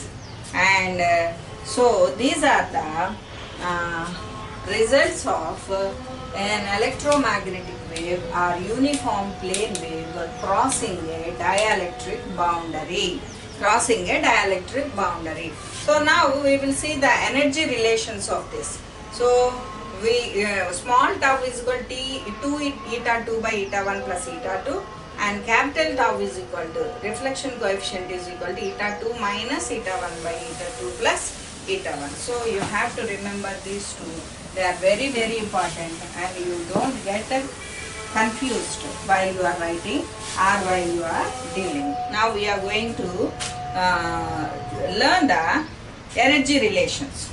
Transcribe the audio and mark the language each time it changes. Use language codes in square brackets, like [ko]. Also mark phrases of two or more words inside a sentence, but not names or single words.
[en] And so these are the results of an electromagnetic wave or uniform plane wave crossing a dielectric boundary. So now we will see the energy relations of this. So we small tau is equal to 2 eta 2 by eta 1 plus eta 2, and capital tau is equal to reflection coefficient is equal to eta 2 minus eta 1 by eta 2 plus eta 1. So you have to remember these two. They are very, very important, and you don't get confused while you are writing or while you are dealing. Now we are going to learn the energy relations.